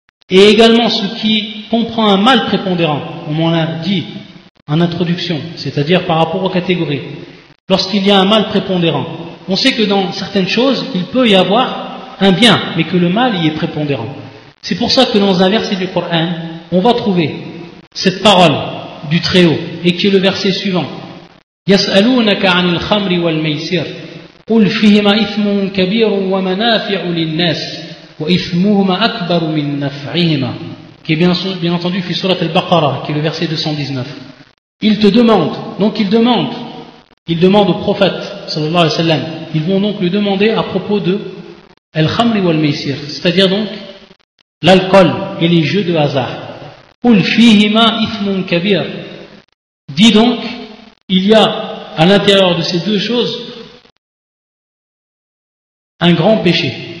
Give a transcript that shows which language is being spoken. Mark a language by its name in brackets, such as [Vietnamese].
[French] Et également ce qui comprend un mal prépondérant, comme on l'a dit en introduction, c'est-à-dire par rapport aux catégories. Lorsqu'il y a un mal prépondérant, on sait que dans certaines choses, il peut y avoir un bien, mais que le mal y est prépondérant. C'est pour ça que dans un verset du Coran, on va trouver cette parole du Très-Haut, et qui est le verset suivant. [Arabic] يَسْأَلُونَكَ عَنِ الْخَمْرِ وَالْمَيْسِرِ قُلْ فِيهِمَا إِثْمٌ كَبِيرٌ وَمَنَافِعُ لِلنَّاسِ وَإِثْمُهُمَا أَكْبَرُ مِنْ نَفْعِهِمَا, [French] qui est bien entendu fi surat al-Baqarah, qui est le verset 219. Ils te demandent, donc ils demandent au prophète sallallahu alayhi wa sallam, ils vont donc lui demander à propos de al-khamri wal-maysir, c'est-à-dire donc l'alcool et les jeux de hasard. [Arabic] قُلْ فِيهِمَا إِثْمٌ كَبِيرٌ, [French] dis donc, il y a à l'intérieur de ces deux choses un grand péché.